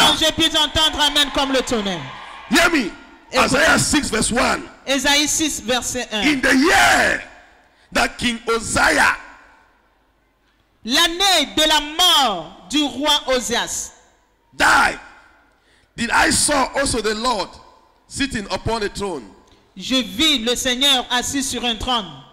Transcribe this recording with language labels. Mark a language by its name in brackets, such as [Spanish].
[French] changer, puis entendre Amen comme le tonnerre. [English] Hear me. Isaiah 6 verse 1. [French] Ésaïe 6, verset 1. [English] In the year that King Uzziah [French] L'année de la mort du roi Osias, [English] died, did I saw also the Lord sitting upon a throne. [French] je vis le Seigneur assis sur un trône.